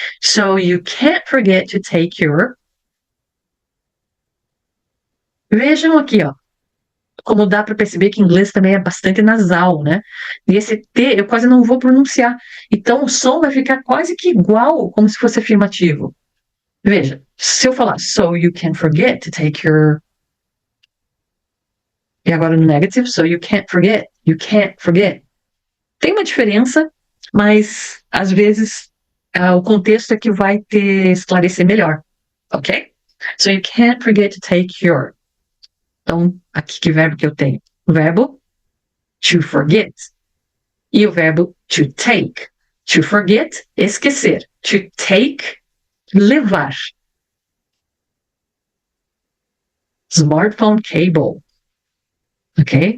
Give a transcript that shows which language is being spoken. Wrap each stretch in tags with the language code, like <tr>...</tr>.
<en>So, you can't forget to take your.</en> <pt>Vejam aqui, ó. Como dá para perceber que inglês também é bastante nasal, né? E esse T eu quase não vou pronunciar. Então o som vai ficar quase que igual, como se fosse afirmativo. Veja, se eu falar</pt> <en>so you can forget to take your.</en> <pt>E agora no negative,</pt> <en>so you can't forget. You can't forget.</en> <pt>Tem uma diferença, mas às vezes o contexto é que vai te esclarecer melhor. Ok?</pt> <en>So you can't forget to take your.</en> <pt>Então, aqui que verbo que eu tenho? O verbo to forget. E o verbo to take. To forget, esquecer. To take, levar.</pt> <en>Smartphone cable. Ok?</en>